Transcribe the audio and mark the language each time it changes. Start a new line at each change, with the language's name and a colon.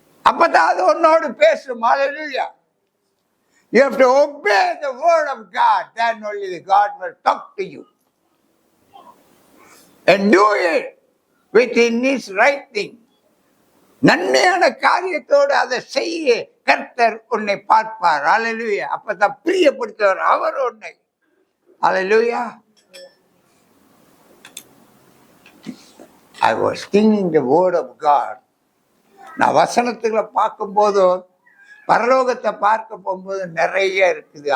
Tamil: அப்பதான் அது உன்னோடு பேசும். ஹல்லேலூயா.
English: You have to obey the word of God. Then only God will talk to you. And do it within his right thing.
Tamil: நன்மையான காரியத்தோடு அதை செய்ய கர்த்தர் உன்னை பார்ப்பார். ஹல்லேலூயா. அப்பதான் பிரியப்படுத்துவார் அவர் உன்னை. ஹல்லேலூயா.
English: I was thinking the word of God.
Tamil: நான் வசனத்துகளை பார்க்கும் போதும் பரலோகத்தை பார்க்க போகும்போது நிறைய இருக்குது.